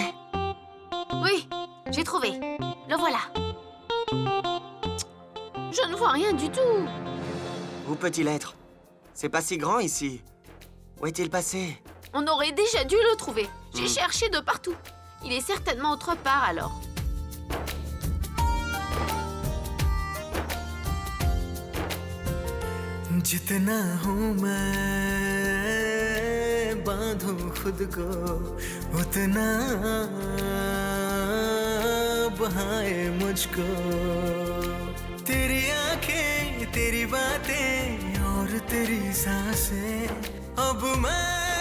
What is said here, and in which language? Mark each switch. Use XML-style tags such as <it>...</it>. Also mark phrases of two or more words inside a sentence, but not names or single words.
<fr>Oui, j'ai trouvé. Le voilà. Je ne vois rien du tout. Où peut-il être? C'est pas si grand ici. Où est-il passé? On aurait déjà dû le trouver. J'ai cherché de partout. Il est certainement autre part, alors.</fr> <hi>जितना हूँ मैं बांधूं खुद को उतना बहाए मुझको तेरी आंखें तेरी बातें और तेरी सांसें अब मैं</hi>